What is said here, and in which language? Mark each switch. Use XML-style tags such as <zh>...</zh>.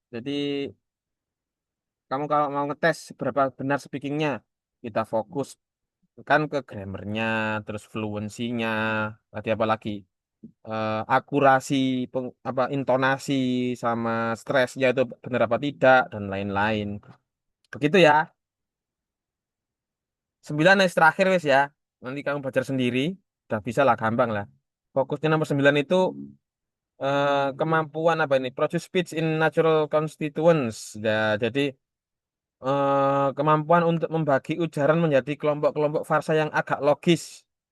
<id>Jadi kamu kalau mau ngetes seberapa benar speakingnya, kita fokus kan ke grammarnya, terus fluensinya, tadi apa lagi, akurasi, apa intonasi, sama stresnya itu benar apa tidak dan lain-lain. Begitu ya.</id> <jv>9 wis terakhir wis ya.</jv> <id>Nanti kamu belajar sendiri, udah bisa lah, gampang lah. Fokusnya nomor 9 itu kemampuan apa ini?</id> <en>Produce speech in natural constituents.</en> <id>Ya, jadi kemampuan untuk membagi ujaran menjadi kelompok-kelompok farsa yang agak logis.</id>